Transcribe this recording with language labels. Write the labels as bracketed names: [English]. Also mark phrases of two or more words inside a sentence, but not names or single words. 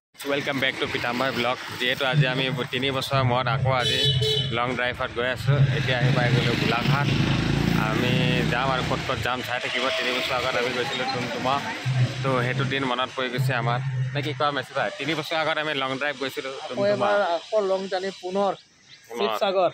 [English] Welcome back to [Assamese] पितामह ब्लॉग যিহেতু আজি আম 3 बছৰ মূৰত আকৌ আজি [English] long drive [Assamese] গৈ আছোঁ এতিয়া আহি পাই গ'লোঁ গোলাঘাট আমি যাম আৰু ক'ত ক'ত যাম চাই থাকিব 3 বছৰ আগত আমি গৈছিলোঁ টুমটুমা তো সেইটো দিন মনত পৰি গৈছে আমাৰ নে কি কোৱা মেছি ভাই 3 বছৰ আগত আমি [English] long drive [Assamese] গৈছিলোঁ টুমটুমা আকৌ [English] long journey [Assamese] পুনৰ শিৱসাগৰ